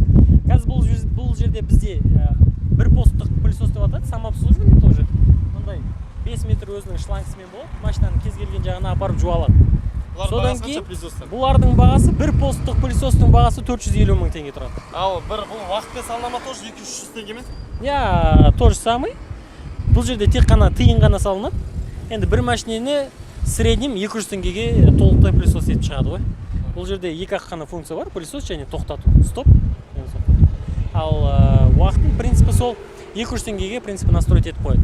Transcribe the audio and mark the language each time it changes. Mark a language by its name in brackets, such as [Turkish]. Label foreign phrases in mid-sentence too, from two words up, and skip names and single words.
[Kazakh] Қазір бұл жерде бізде бір посттық пылесос деп атады, [Russian] самообслуживание тоже. [Kazakh] Мындай 5 метр өзінің шлангысымен болады, машинаның кез келген жағына апарып жуа алады. Содан кейін бұлардың бағасы, бір посттық пылесостың бағасы 450 мың теңге тұрады. Ал бұл уақытпен салынама тоже 200-300 теңгемен? [Russian] Я, то же самый. [Kazakh] Бұл жерде тек қана тиын ғана салынады. Енді бір машинені среднем 200 теңгеге толықтай пылесос етіп шығады ғой. Бұл жерде екі-ақ қана функция бар, пылесос және тоқтату, стоп. Ал уақыттың принципі сол 200 теңгеге принципі настроить етіп қояды.